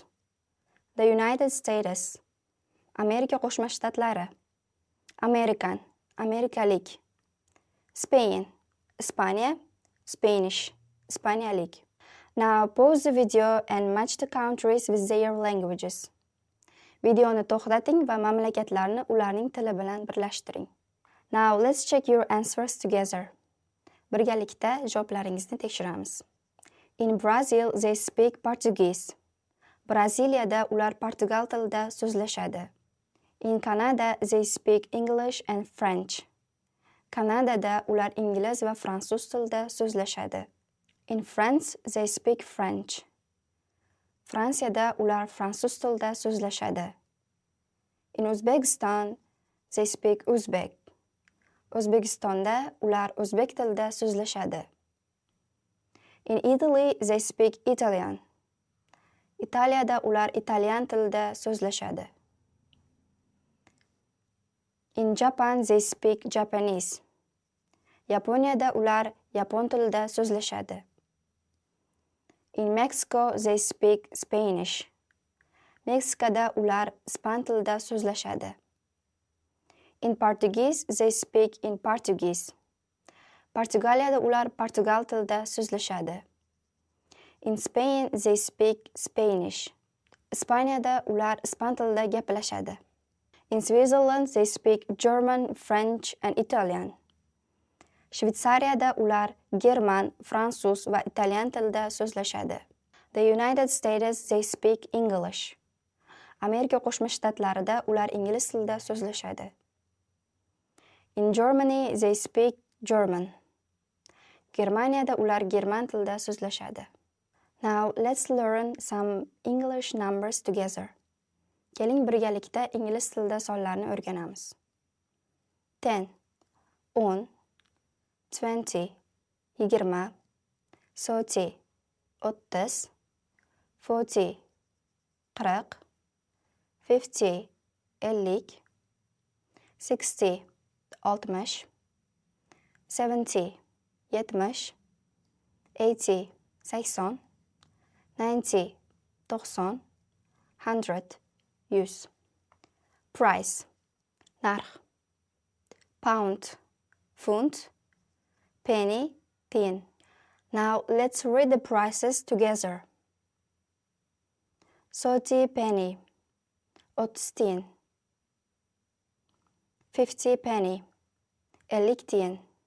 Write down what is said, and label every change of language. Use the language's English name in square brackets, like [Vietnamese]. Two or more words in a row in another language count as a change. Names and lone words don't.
[English] The United States, [Uzbek] Amerika Qo'shma Shtatlari. [English] American, amerikalik. Spain, Ispaniya, Spanish, ispaniyalik. Now pause the video and match the countries with their languages. [Uzbek] Videoni to'xtating va mamlakatlarni ularning tili bilan birlashtiring. [English] Now let's check your answers together. [Uzbek] Birgalikda javoblaringizni tekshiramiz. [English] In Brazil, they speak Portuguese. [Uzbek] Braziliyada ular portugal tilida so'zlashadi. [English] In Canada, they speak English and French. [Uzbek] Kanadada ular ingliz va fransuz tilida so'zlashadi. [English] In France, they speak French. [Uzbek] Fransiyada ular fransuz tilida so'zlashadi. [English] In Uzbekistan, they speak Uzbek. [Uzbek] O'zbekistonda ular o'zbek tilida so'zlashadi. [English] In Italy, they speak Italian. [Uzbek] Italiyada ular italyan tilida so'zlashadi. [English] In Japan, they speak Japanese. [Uzbek] Yaponiyada ular yapon tilida so'zlashadi. [English] In Mexico, they speak Spanish. [Uzbek] Meksikada ular ispan tilida so'zlashadi. [English] In Portuguese, they speak in Portuguese. [Uzbek] Portugaliyada ular portugal tilida so'zlashadi. [English] In Spain, they speak Spanish. [Uzbek] Ispaniyada ular ispan tilida gaplashadi. [English] In Switzerland, they speak German, French and Italian. [Uzbek] Shvetsariyada ular german, fransuz va italyan tilida so'zlashadi. [English] The United States, they speak English. [Uzbek] Amerika Qo'shma Shtatlarida ular ingliz tilida so'zlashadi. [English] In Germany, they speak German. [Uzbek] Germaniyada ular german tilida so'zlashadi. [English] Now, let's learn some English numbers together. [Uzbek] Keling birgalikda ingliz tilida sonlarni o'rganamiz. 10, 10, 20, 20, 30, 30, 40, 40, 50, 50, 60, 60, 70, 70, 80, 80, 90, 90, 100, 100. [English] Price, narx. Pound, funt. Penny, tin. Now let's read the prices together. 30 penny, 30 tin. 50 penny, 50 tin.